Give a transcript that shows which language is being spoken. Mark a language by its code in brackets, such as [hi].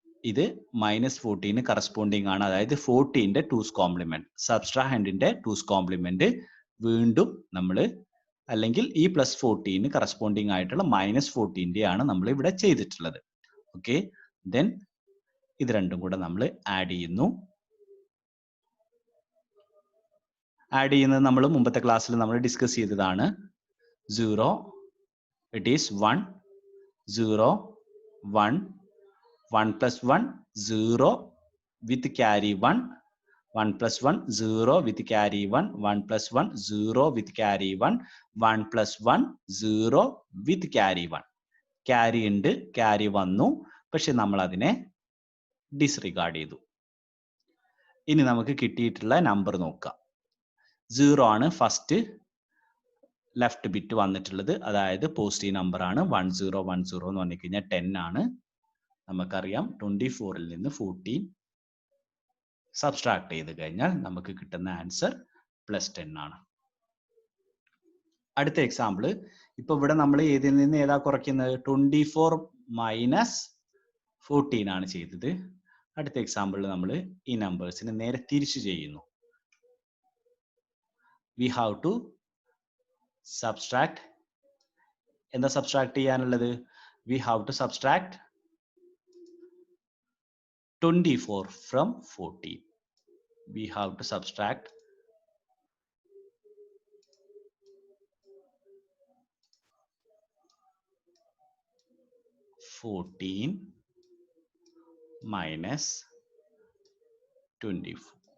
[ml] ഇത് minus 14 corresponding ആണ്, അതായത് 14ന്റെ 2's കോംപ്ലിമെന്റ്, സബ്ട്രാഹൻഡിന്റെ 2's കോംപ്ലിമെന്റ് വീണ്ടും നമ്മൾ, അല്ലെങ്കിൽ ഈ പ്ലസ് 14 കറസ്പോണ്ടിങ് ആയിട്ടുള്ള മൈനസ് 14ന്റെ ആണ് നമ്മൾ ഇവിടെ ചെയ്തിട്ടുള്ളത്. ഓക്കെ, ദെൻ ഇത് രണ്ടും കൂടെ നമ്മൾ ആഡ് ചെയ്യുന്നു. ആഡ് ചെയ്യുന്നത് നമ്മൾ മുമ്പത്തെ ക്ലാസ്സിൽ നമ്മൾ ഡിസ്കസ് ചെയ്തതാണ്. [en] 0, it is 1, 0, 1, 1 plus 1, 0 with carry 1, 1 plus 1 0 with carry 1, 1 plus 1 0 with carry 1, 1 plus 1 0 with carry 1. [ml] Carry ഉണ്ട്, carry വന്നു, പക്ഷെ നമ്മൾ അതിനെ ഡിസ്റിഗാർഡ് ചെയ്തു. ഇനി നമുക്ക് കിട്ടിയിട്ടുള്ള നമ്പർ നോക്കാം. 0 ആണ് ഫസ്റ്റ് ലെഫ്റ്റ് ബിറ്റ് വന്നിട്ടുള്ളത്, അതായത് പോസിറ്റീവ് നമ്പർ ആണ്. 1010 എന്ന് പറഞ്ഞു കഴിഞ്ഞാൽ 10 ആണ്. നമുക്കറിയാം 24ൽ നിന്ന് 14 സബ്സ്ട്രാക്ട് ചെയ്ത് കഴിഞ്ഞാൽ നമുക്ക് കിട്ടുന്ന ആൻസർ +10 ആണ്. അടുത്ത എക്സാമ്പിൾ, ഇപ്പൊ ഇവിടെ നമ്മൾ ഏതിൽ നിന്ന് ഏതാ കുറയ്ക്കുന്നത്? 24 മൈനസ് 14 ആണ് ചെയ്തത്. അടുത്ത എക്സാമ്പിളിൽ നമ്മൾ ഈ നമ്പേഴ്സിനെ നേരെ തിരിച്ചു ചെയ്യുന്നു. [en] We have to subtract. [ml] എന്താ സബ്സ്ട്രാക്ട് ചെയ്യാനുള്ളത്? [en] We have to subtract 24 from 14. We have to subtract 14 minus 24.